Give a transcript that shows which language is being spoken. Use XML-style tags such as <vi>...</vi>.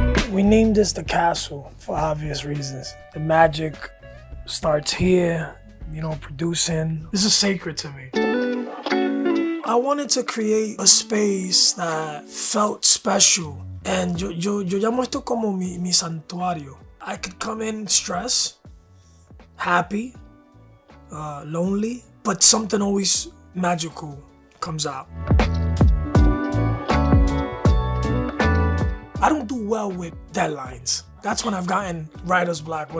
<en>We named this the castle for obvious reasons. The magic starts here, you know, producing. This is sacred to me. I wanted to create a space that felt special.</en> <es>And yo llamo esto como mi santuario.</es> <en>I could come in stressed, happy, lonely, but something always magical comes out. I don't do well with deadlines. That's when I've gotten writer's block.</en>